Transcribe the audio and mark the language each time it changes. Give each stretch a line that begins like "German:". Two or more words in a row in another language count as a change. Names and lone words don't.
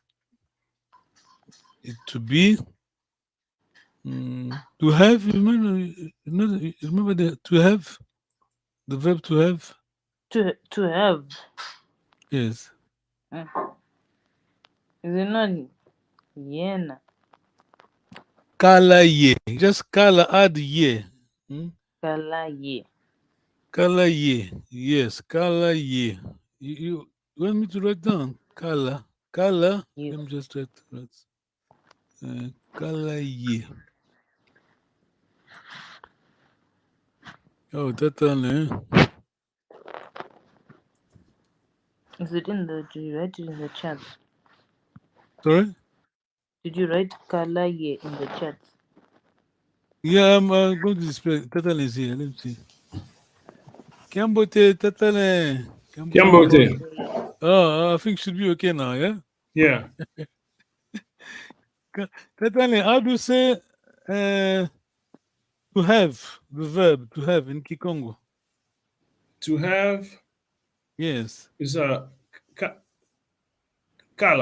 English: It to be. To have. Remember to have. The verb to have. To have. Yes. Is it not yena?
Kongo: Kala ye. Just kala add ye. Kala ye. Kala ye. Yes. Kala ye.
English: You want me to write down?
Kongo: Kala. Kala.
English: Yes. Let me just write.
Kongo: Kala ye.
English: Oh, that one, Is it in the? Do you write it in the chat? Sorry? Did you write Kalaye in the chat? Yeah, I'm going to display. Tatale is here. Let me see.
Kongo: Kiambote, Tatale. Kiambote.
English: Oh, I think should be okay now, yeah? Yeah. Tatale, how do you say to have, the verb to have in Kikongo? To have Yes. is Kala.